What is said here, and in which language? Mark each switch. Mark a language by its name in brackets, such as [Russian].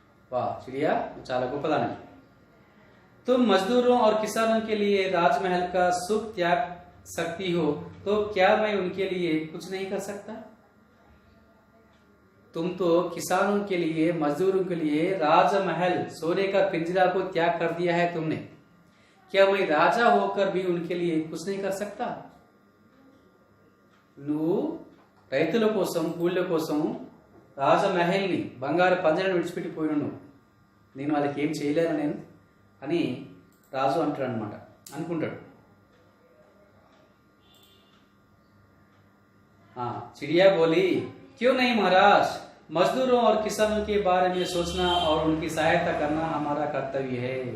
[Hindi] वाह चिड़िया, [Telugu] చాలా గొప్పదానివి. [Hindi] तुम मजदूरों और किसानों के लिए राजमहल का सुख त्याग सकती हो, तो क्या मैं उनके लिए कुछ नहीं कर सकता? तुम तो किसानों के लिए, मजदूरों के लिए राजमहल, सोने का पिंजरा को त्याग कर दिया है तुमने. क्या मैं राजा होकर भी उनके लिए कुछ नहीं कर सकता? [Telugu] నువ్వు రైతుల కోసం, కూళ్ళ కోసం రాజమహల్ని, బంగారు పంజరాన్ని విడిచిపెట్టిపోయిన నువ్వు, నేను వాళ్ళకి ఏం చేయలేను నేను అని రాజు అంటాడు అనమాట, అనుకుంటాడు. [Hindi] चिड़िया बोली, क्यों नहीं महाराज, मजदूरों और किसानों के बारे में सोचना और उनकी सहायता करना हमारा कर्तव्य है।